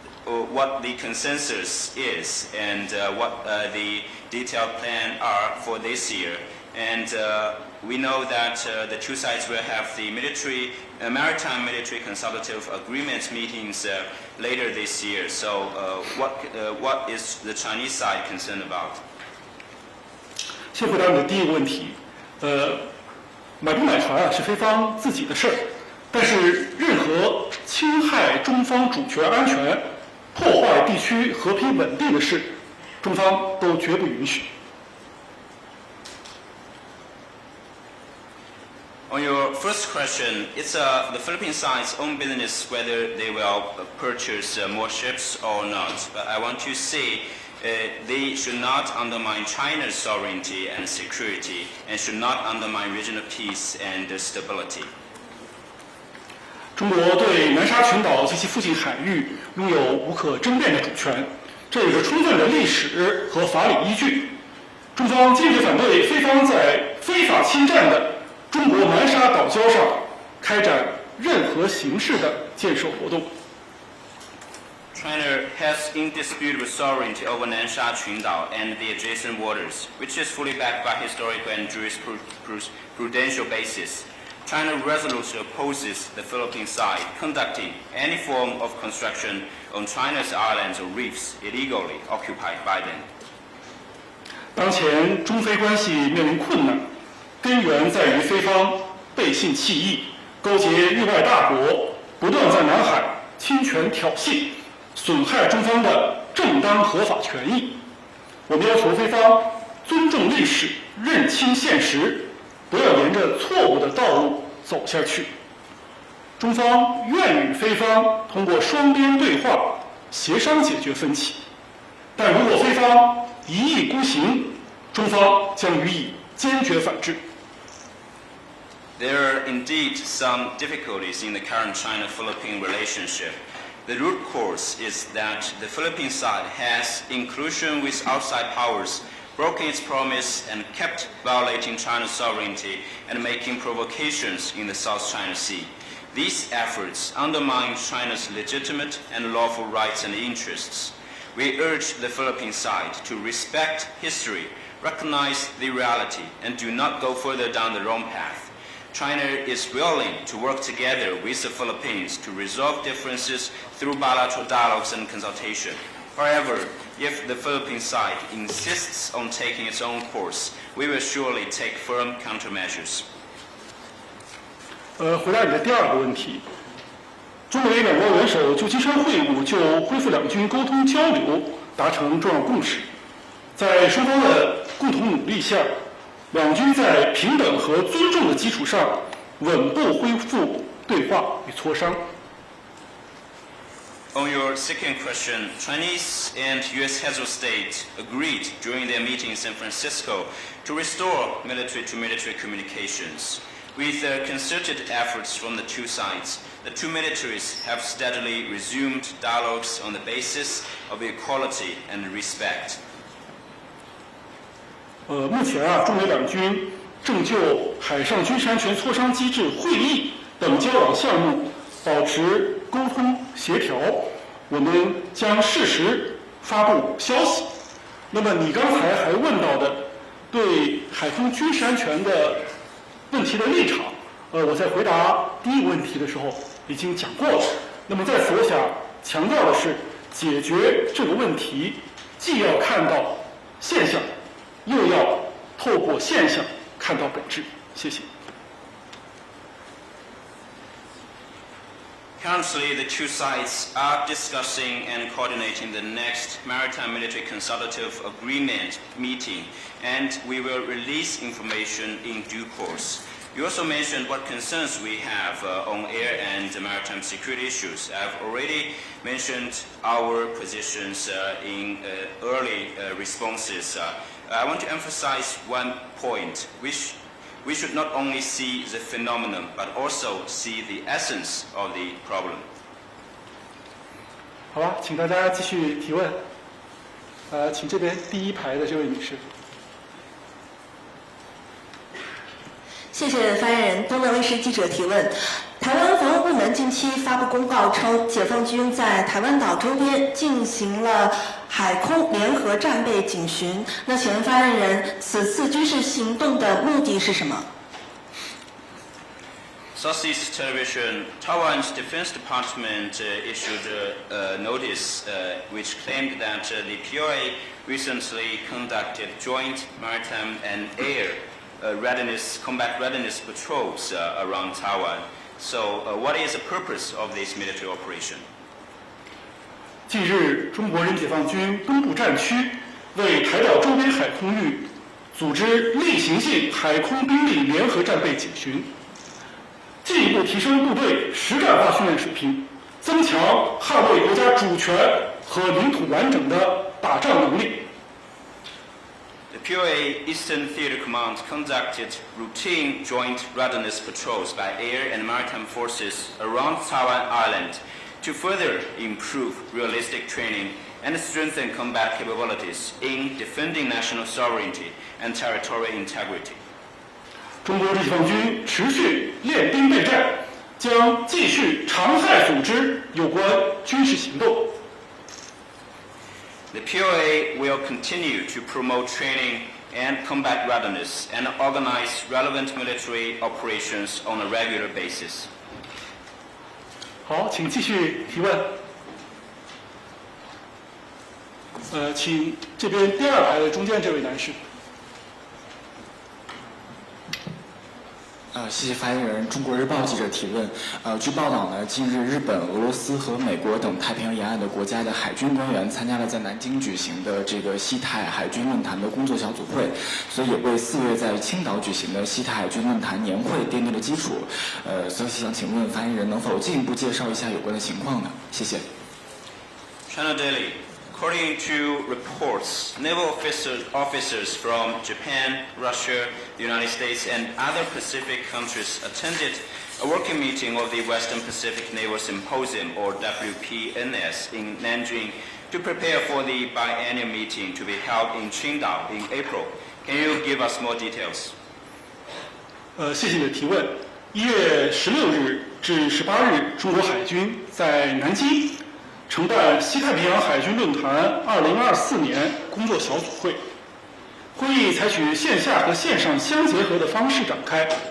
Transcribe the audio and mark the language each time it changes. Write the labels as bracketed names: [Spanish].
[English] what the consensus is and what the detailed plan are for this year. And we know that the two sides will have the maritime military consultative agreement meetings later this year. So what is the Chinese side concerned about? [Chinese] 先回答你的第一个问题，买不买船是菲方自己的事儿，但是任何侵害中方主权安全、破坏地区和平稳定的事，中方都绝不允许。 [English] On your first question, it's the Philippine side's own business whether they will purchase more ships or not. But I want to say they should not undermine China's sovereignty and security, and should not undermine regional peace and stability. [Chinese] 中国对南沙群岛及其附近海域拥有无可争辩的主权，这有着充分的历史和法理依据。中方坚决反对菲方在非法侵占的中国南沙岛礁上开展任何形式的建设活动。 [English] China has indisputable sovereignty over Nansha Qundao and the adjacent waters, which is fully backed by historical and jurisprudential basis. China resolutely opposes the Philippine side conducting any form of construction on China's islands or reefs illegally occupied by them. [Chinese] 当前中非关系面临困难，根源在于菲方背信弃义，勾结域外大国，不断在南海侵权挑衅，损害中方的正当合法权益。我们要求菲方尊重历史，认清现实，不要沿着错误的道路走下去。中方愿与菲方通过双边对话协商解决分歧，但如果菲方一意孤行，中方将予以坚决反制。 [English] There are indeed some difficulties in the current China-Philippine relationship. The root cause is that the Philippine side has, in collusion with outside powers, broken its promise and kept violating China's sovereignty and making provocations in the South China Sea. These efforts undermine China's legitimate and lawful rights and interests. We urge the Philippine side to respect history, recognize the reality, and do not go further down the wrong path. China is willing to work together with the Philippines to resolve differences through bilateral dialogues and consultation. However, if the Philippine side insists on taking its own course, we will surely take firm countermeasures. [Chinese] 回答你的第二个问题，中美两国元首就金山会晤就恢复两军沟通交流达成重要共识，在双方的共同努力下，两军在平等和尊重的基础上，稳步恢复对话与磋商。 [English] On your second question, Chinese and U.S. heads of state agreed during their meeting in San Francisco to restore military-to-military communications. With concerted efforts from the two sides, the two militaries have steadily resumed dialogues on the basis of equality and respect. [Chinese] 目前中美两军正就海上军事安全磋商机制会议等交往项目保持沟通协调，我们将适时发布消息。那么你刚才还问到的对海空军事安全的问题的立场，我在回答第一个问题的时候已经讲过了。那么在此我想强调的是，解决这个问题既要看到现象，又要透过现象看到本质。谢谢。 [English] Currently, the two sides are discussing and coordinating the next Maritime Military Consultative Agreement meeting, and we will release information in due course. You also mentioned what concerns we have on air and maritime security issues. I've already mentioned our positions in early responses. I want to emphasize one point, which we should not only see the phenomenon, but also see the essence of the problem. [Chinese] 好吧，请大家继续提问。请这边第一排的这位女士。谢谢发言人。东南卫视记者提问：台湾防务部门近期发布公告称，解放军在台湾岛周边进行了海空联合战备警巡。那请问发言人，此次军事行动的目的是什么？ [English] Southeast Television, Taiwan's Defense Department issued a notice which claimed that the POA recently conducted joint maritime and air combat readiness patrols around Taiwan. So, what is the purpose of this military operation? [Chinese] 近日，中国人解放军东部战区为台岛周边海空域组织例行性海空兵力联合战备警巡。进一步提升部队实战化训练水平，增强捍卫国家主权和领土完整的打仗能力。 [English] The POA Eastern Theater Command conducted routine joint readiness patrols by air and maritime forces around Taiwan Island to further improve realistic training and strengthen combat capabilities in defending national sovereignty and territorial integrity. [Chinese] 中国解放军持续练兵备战，将继续常态组织有关军事行动。 [English] The POA will continue to promote training and combat readiness and organize relevant military operations on a regular basis. [Chinese] 好，请继续提问。请这边第二排的中间这位男士。谢谢发言人。中国日报记者提问，据报道呢，近日日本、俄罗斯和美国等太平洋沿岸的国家的海军官员参加了在南京举行的这个西太海军论坛的工作小组会，所以也为4月在青岛举行的西太海军论坛年会奠定了基础。所以想请问发言人能否进一步介绍一下有关的情况呢？谢谢。 [English] China Daily. According to reports, naval officers from Japan, Russia, the United States, and other Pacific countries attended a working meeting of the Western Pacific Naval Symposium, or WPNS, in Nanjing to prepare for the biennial meeting to be held in Qingdao in April. Can you give us more details? [Chinese] 谢谢你的提问。 1月16日至18日，中国海军在南京 承办西太平洋海军论坛2024年工作小组会，会议采取线下和线上相结合的方式展开。